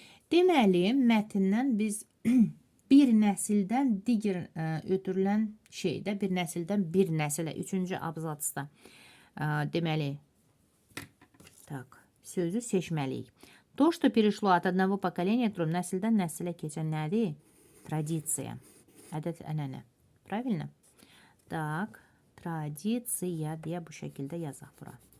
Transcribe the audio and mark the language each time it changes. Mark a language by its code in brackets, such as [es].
[az] Deməli, mətndən biz bir nəsildən digər ötürülən şeydə, bir nəsildən bir nəsilə, 3-cü abzatsda deməli, tak, sözü seçməliyik. [ru] То, что перешло от одного поколения к другому, [az] nəsildən nəsilə keçən nədir? Tradisiya, ədət-ənənə. [ru] Правильно? Так. [az] Традиция diye bu şekilde yazaq bura.